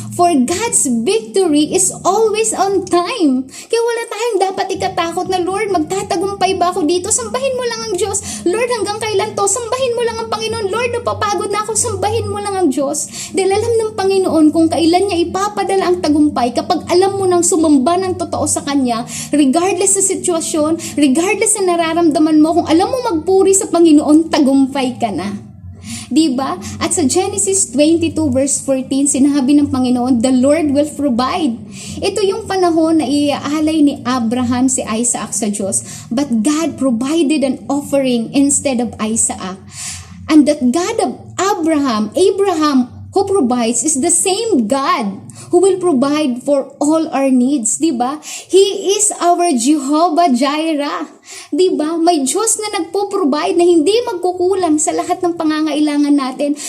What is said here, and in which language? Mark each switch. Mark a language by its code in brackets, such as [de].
[en] For God's victory is always on time. [tl] Kaya wala tayong dapat ikatakot na, Lord, magtatagumpay ba ako dito? Sambahin mo lang ang Diyos. Lord, hanggang kailan to? Sambahin mo lang ang Panginoon. Lord, napapagod na ako. Sambahin mo lang ang Diyos. Dahil alam ng Panginoon kung kailan niya ipapadala ang tagumpay kapag alam mo nang sumamba ng totoo sa Kanya, regardless sa sitwasyon, regardless sa nararamdaman mo, kung alam mo magpuri sa Panginoon, tagumpay ka na. Diba? At sa Genesis 22 verse 14, sinabi ng Panginoon, [en] the Lord will provide. [tl] Ito yung panahon na iaalay ni Abraham si Isaac sa Diyos. [en] But God provided an offering instead of Isaac. And that God of Abraham who provides is the same God who will provide for all our needs, diba? He is our Jehovah Jireh. Diba? [tl] May Diyos na nagpo-provide na hindi magkukulang sa lahat ng pangangailangan natin.